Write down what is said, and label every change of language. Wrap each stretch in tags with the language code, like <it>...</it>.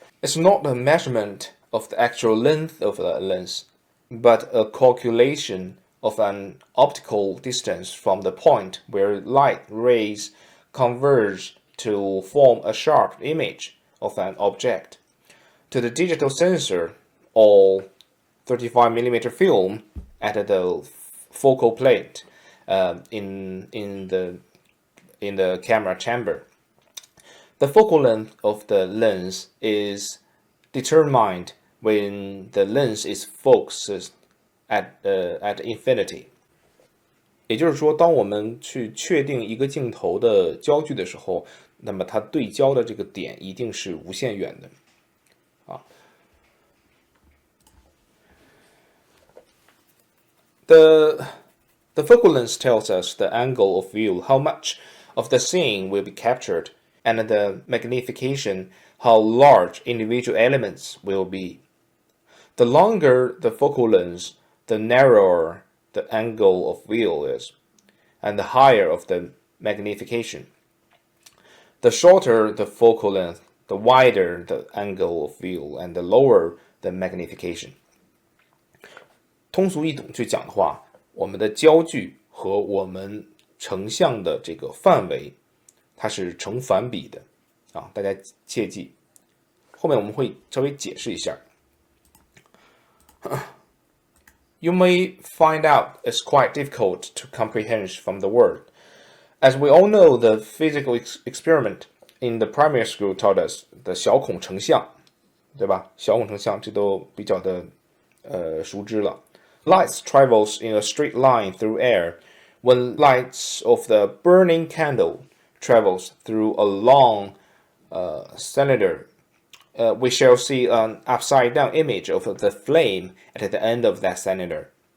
<en>It's not a measurement of the actual length of the lens, but a calculation of an optical distance from the point where light rays converge to form a sharp image of an object to the digital sensor or 35mm film at the focal plate in the camera chamber. The focal length of the lens is determined when the lens is focused at infinity.</en> <zh>也就是说，当我们去确定一个镜头的焦距的时候，那么它对焦的这个点一定是无限远的。</zh> <en>The focal length tells us the angle of view, how much of the scene will be captured, and the magnification, how large individual elements will be. The longer the focal length, the narrower the angle of view is, and the higher of the magnification. The shorter the focal length, the wider the angle of view, and the lower the magnification.</en> <zh>通俗易懂去讲的话，我们的焦距和我们成像的这个范围，它是成反比的啊，大家切记。后面我们会稍微解释一下。</zh> <en>you may find out it's quite difficult to comprehend from the word. As we all know, the physical experiment in the primary school taught us the</en> <zh>小孔成像，对吧？小孔成像这都比较的熟知了。</zh> <en>Light travels in a straight line through air. When lights of the burning candle travels through a long cylinder, we shall see an upside-down image of the flame at the end of that cylinder.</en>